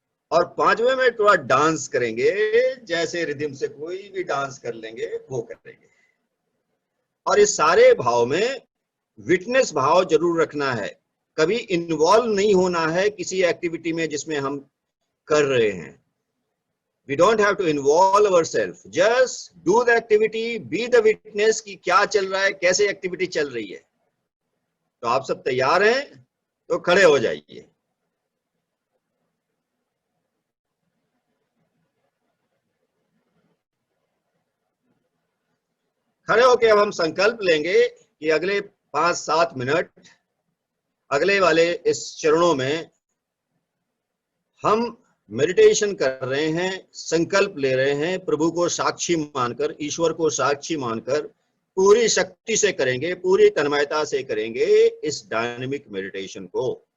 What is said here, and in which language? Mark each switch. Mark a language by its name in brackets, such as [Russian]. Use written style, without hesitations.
[Hindi] और 5वें में थोड़ा डांस करेंगे, जैसे रिदम से कोई भी डांस कर लेंगे वो करेंगे। और इस सारे भाव में विटनेस भाव जरूर रखना है, कभी इन्वॉल्व नहीं होना है किसी एक्टिविटी में जिसमें हम कर रहे हैं। [English] We don't have to involve ourselves, just do the activity, be the witness [Hindi] कि क्या चल रहा है, कैसे एक्टिविटी चल रही है। तो आप सब तैयार हैं तो खड़े हो जाइए। खड़े होके अब हम संकल्प लेंगे कि अगले 5-7 मिनट अगले वाले इस चरणों में हम मेडिटेशन कर रहे हैं, संकल्प ले रहे हैं, प्रभु को साक्षी मानकर, ईश्वर को साक्षी मानकर पूरी शक्ति से करेंगे, पूरी तन्मयता से करेंगे इस डायनेमिक मेडिटेशन को।